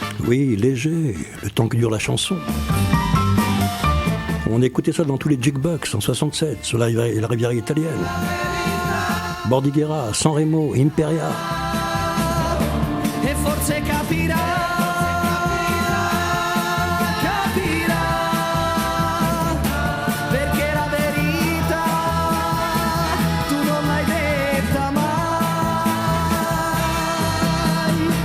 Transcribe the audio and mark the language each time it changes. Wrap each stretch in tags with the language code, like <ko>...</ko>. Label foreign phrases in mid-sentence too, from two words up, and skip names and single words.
<fr>Oui, léger, le temps que dure la chanson. On écoutait ça dans tous les jukebox en 67, sur la rivière italienne. Bordighera, Sanremo, Imperia.</fr> <it>E forse capirà, perché la verità tu non l'hai detta mai.</it>